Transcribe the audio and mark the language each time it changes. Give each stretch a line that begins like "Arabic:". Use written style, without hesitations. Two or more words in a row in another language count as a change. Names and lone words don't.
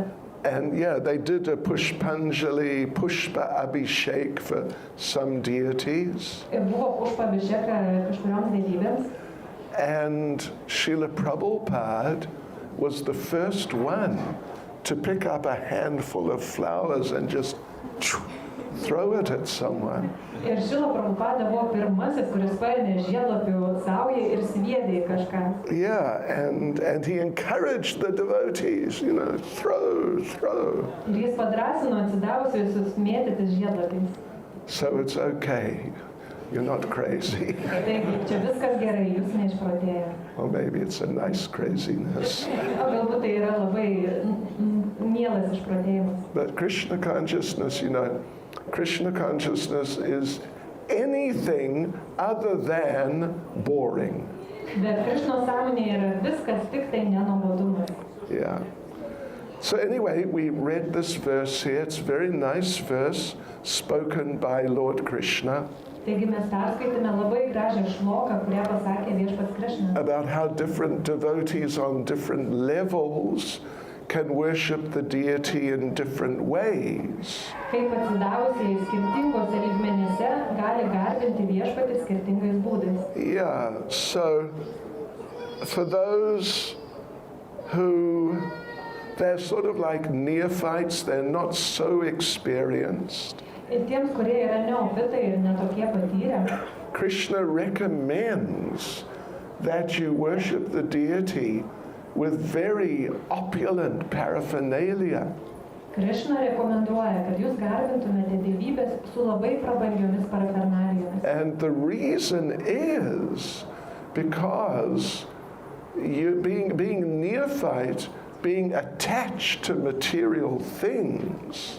English: And yeah, they did a Pushpanjali, Pushpa Abhishek for some deities.
Lithuanian: Ir buvo Pushpa Abhisheka kažkurioms dievybėms.
English: And Srila Prabhupada was the first one to pick up a handful of flowers and just throw it at someone.
Lithuanian: Ir Srila Prabhupada buvo pirmasis, kuris paėmė žiedlapių saują ir sviedė į kažką.
English: Yeah, and he encouraged the devotees, you know, throw.
Lithuanian: Ir jis padrąsino atsidavusius mėtytis žiedlapiais.
English: So it's okay. You're not crazy.
Lithuanian: Taigi, čia viskas gerai, jūs neišprotėję.
English: Or maybe it's a nice craziness.
Lithuanian: O galbūt tai yra labai mielas išprotėjimas.
English: But Krishna consciousness, you know, Krishna consciousness is anything other than boring.
Lithuanian: Bet Krišnos sąmonėje yra viskas tik tai nenuobodumas.
English: Yeah. So anyway, we read this verse here. It's a very nice verse spoken by Lord Krishna.
Lithuanian: Taigi mes perskaitėme labai gražią šloką, kurią pasakė viešpats Krišna.
English: About how different devotees on different levels can worship the deity in different ways.
Lithuanian: Kaip atsidavusiai skirtingose lygmenyse gali garbinti viešpatį skirtingais būdais.
English: Yeah, so for those who they're sort of like neophytes, they're not so experienced.
Lithuanian: Ir tiems, kurie yra neofitai ir netokie patyrę,
English: Krishna recommends that you worship the deity with very opulent paraphernalia.
Lithuanian: Krišna rekomenduoja, kad jūs garbintumėte dievybės su labai prabangiomis parafernalijomis.
English: And the reason is because you being neophyte, being attached to material things,